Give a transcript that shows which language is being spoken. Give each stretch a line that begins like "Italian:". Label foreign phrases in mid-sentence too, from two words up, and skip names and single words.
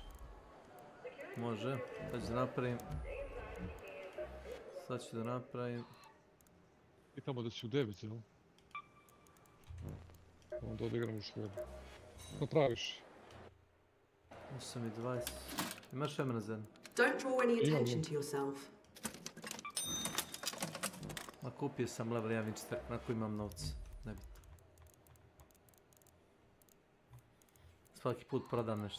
Serbian: Može. Sad ću da napravim. I tamo da si u 9, jel? Onda odigramo švedu. Što praviš? 8:20. Imaš vremena za jedno?
English: Don't draw any attention to yourself.
Serbian: Ma kupio sam level 1 Winchester, na koji imam novce. Nebitno. Svaki put prodam nešto.